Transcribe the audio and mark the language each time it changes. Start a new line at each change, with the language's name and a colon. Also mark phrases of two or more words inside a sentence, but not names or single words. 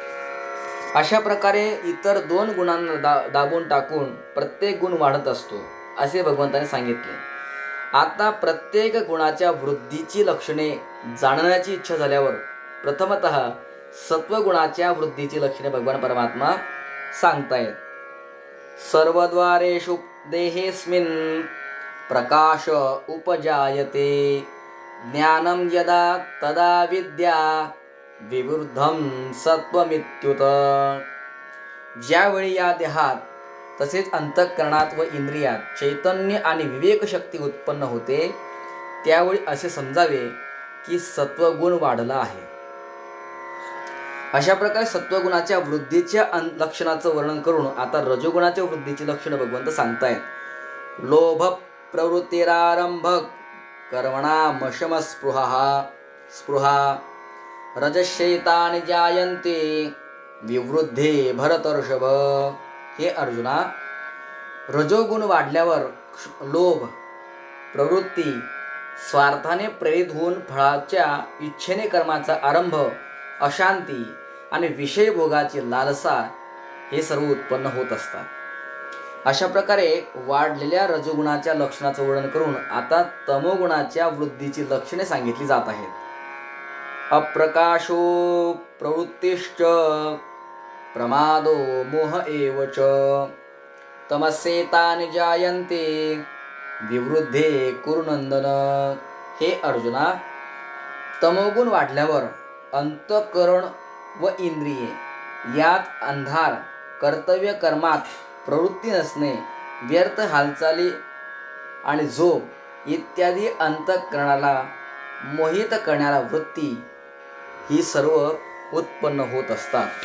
Marathi: अशा प्रकारे इतर दोन गुणांना दाबून टाकून प्रत्येक गुण वाढत असतो. असे भगवंताने सांगितले. आता प्रत्येक गुणाच्या वृद्धीची लक्षणे जाणण्याची इच्छा झाल्यावर प्रथमतः सत्वगुणाच्या वृद्धीची लक्षणे भगवान परमात्मा सांगतायत.
Sanskrit: सर्वद्वारेषु देहेस्मिन् प्रकाश उपजायते ज्ञानं यदा तदा विद्या विवृद्धं सत्वमित्युत.
Marathi: ज्यावेळी या देहात तसेच अंतःकरणात व इंद्रियात चैतन्य आणि विवेक शक्ती उत्पन्न होते त्यावेळी असे समजावे की सत्वगुण वाढला आहे. अशा प्रकारे सत्वगुणाच्या वृद्धीच्या लक्षणाचं वर्णन करून आता रजोगुणाच्या वृद्धीची लक्षणं भगवंत सांगतायत.
Sanskrit: लोभ प्रवृत्तिरारंभक कर्मणामशम स्पृहा रजशैतानि जायन्ते विवृद्धे भरतर्षभ.
Marathi: हे अर्जुना, रजोगुण वाढल्यावर लोभ, प्रवृत्ती, स्वार्थाने प्रेरित होऊन फळाच्या इच्छेने कर्माचा आरंभ, अशांती आणि विषयभोगाची लालसा हे सर्व उत्पन्न होत असतात. अशा प्रकारे वाढलेल्या रजोगुणाच्या लक्षणाचं वर्णन करून आता तमोगुणाच्या वृद्धीची लक्षणे सांगितली जात आहेत.
Sanskrit: अप्रकाशो प्रवृत्तिश्च प्रमादो मोह एव च तमस्येतानि जायन्ते विवृद्धे कुरुनंदन.
Marathi: हे अर्जुना, तमोगुण वाढल्यावर अंतःकरण व इंद्रिये यात अंधार, कर्तव्य कर्मात प्रवृत्ती नसणे, व्यर्थ हालचाली आणि झोप इत्यादी अंतःकरणाला मोहित करणाऱ्या वृत्ती ही सर्व उत्पन्न होत असतात.